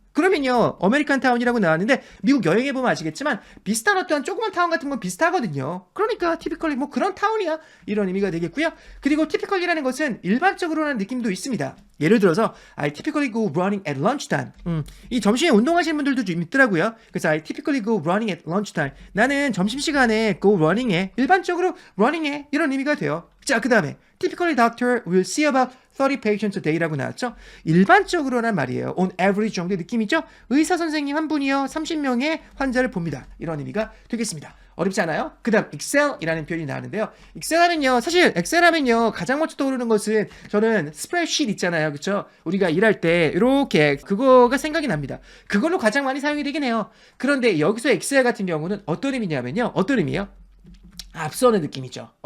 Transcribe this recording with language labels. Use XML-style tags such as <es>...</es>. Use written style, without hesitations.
<ko>그러면요, 아메리칸 타운이라고 나왔는데 미국 여행해보면 아시겠지만 비슷한 어떠한 조그만 타운 같은 건 비슷하거든요. 그러니까 typically 뭐 그런 타운이야, 이런 의미가 되겠고요. 그리고 typically라는 것은 일반적으로라는 느낌도 있습니다.</ko> <en>예를 들어서 I typically go running at lunchtime.</en> <ko>이 점심에 운동하시는 분들도 좀 있더라고요. 그래서</ko> <en>I typically go running at lunchtime.</en> <ko>나는 점심시간에 go running해, 일반적으로 running해, 이런 의미가 돼요. 자, 그 다음에</ko> <en>typically doctor will see about 30 patients a day라고 나왔죠.</en> <ko>일반적으로란 말이에요.</ko> <en>On average</en> <ko>정도의 느낌이죠. 의사 선생님 한 분이요 30명의 환자를 봅니다. 이런 의미가 되겠습니다. 어렵지 않아요? 그 다음 excel이라는 표현이 나오는데요. excel 하면요, 사실 excel 하면요 가장 먼저 떠오르는 것은 저는 스프레드시트 있잖아요. 그쵸? 우리가 일할 때 이렇게 그거가 생각이 납니다. 그걸로 가장 많이 사용이 되긴 해요. 그런데 여기서 excel 같은 경우는 어떤 의미냐면요, 어떤 의미예요? 앞서는 느낌이죠.</ko>